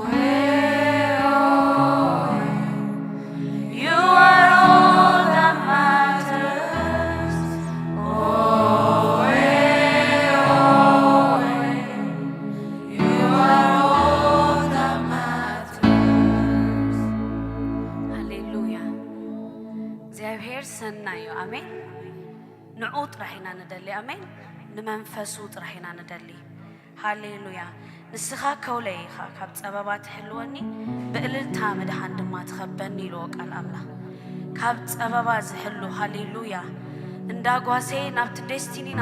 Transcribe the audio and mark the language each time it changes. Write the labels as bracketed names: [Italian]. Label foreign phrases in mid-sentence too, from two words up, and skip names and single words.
[English] Hey, oh, you are all that matters. oh, hey, oh, you are all that matters. [Tigrinya] ሃሌሉያ እግዚአብሔር ሰናይ እዩ አሜን ንዑ ጥራሕ ኢና ንደሊ አሜን ንመንፈሱ ጥራሕ ኢና ንደሊ ሃሌሉያ ንስኻ ከውለይ ኢኻ ካብ ፀበባ ትሕልወኒ ብእልልታ ምድሓን ድማ ትኸበኒ ኢልዎ ቃል ኣምላኽ ካብ ፀበባ ዝሕሉ ሃሌሉያ እንዳጓሴ ናብቲ ዴስቲኒና